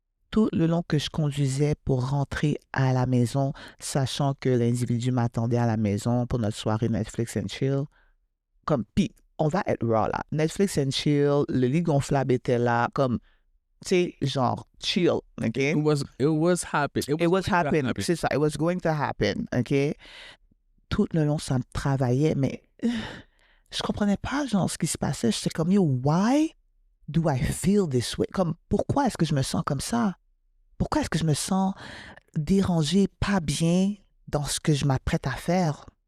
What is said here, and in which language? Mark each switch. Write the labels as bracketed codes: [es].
[fr] Tout le long que je conduisais pour rentrer à la maison, sachant que l'individu m'attendait à la maison pour notre soirée Netflix and chill. Comme, puis, on va être raw là. Netflix and chill, le lit gonflable était là, comme, tu sais, genre, chill, OK? [en] It was happening. It was happening, [fr] c'est ça. [en] It was going to happen, OK? [fr] Tout le long, ça me travaillait, mais je comprenais pas, genre, ce qui se passait. J'étais comme, yo, [en] why do I feel this way? [fr] Comme, pourquoi est-ce que je me sens comme ça? Pourquoi est-ce que je me sens dérangée, pas bien dans ce que je m'apprête à faire?